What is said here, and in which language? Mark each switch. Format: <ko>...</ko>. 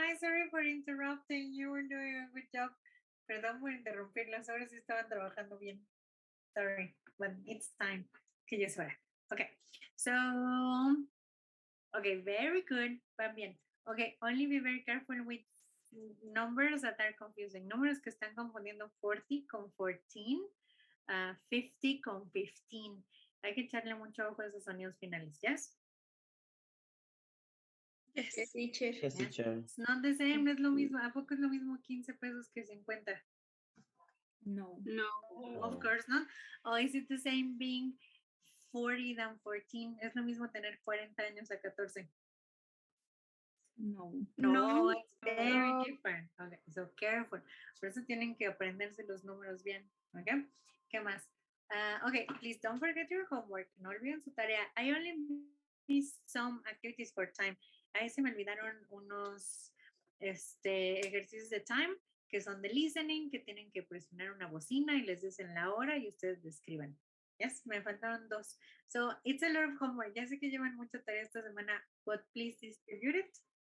<en>Sorry for interrupting. You were doing a good job.</en> <es>Perdón por interrumpirlas. Ahora sí estaban trabajando bien.</es> <en>Sorry, but it's time.</en> <es>Que ya es hora.</es> <en>Okay. So, okay, very good.</en> <es>Van bien.</es> <en>Okay, only be very careful with numbers that are confusing.</en> <es>Números que están confundiendo 40 con 14, 50 con 15. Hay que echarle mucho ojo a esos sonidos finales.</es> <en>Yes? Yes, teacher. Yes, teacher. It's not the same,</en> <es>no es lo mismo. ¿A poco es lo mismo 15 pesos que 50? No.</es> <en>Of course not. Or is it the same being 40 than 14?</en> <es>Es lo mismo tener 40 años a 14. No.</es> <en>No, it's very different. Okay, so careful.</en> <es>Por eso tienen que aprenderse los números bien. Okay, ¿qué más?</es> <en>Okay, please don't forget your homework.</en> <es>No olviden su tarea.</es> <en>I only missed some activities for time.</en> <es>Ahí se me olvidaron unos ejercicios de time que son de listening, que tienen que presionar una bocina y les dicen la hora y ustedes describan.</es> <en>Yes,</en> <es>me faltaron 2.</es> <en>So, it's a lot of homework.</en> <es>Ya sé que llevan mucha tarea esta semana,</es> <en>but please distribute it.</en>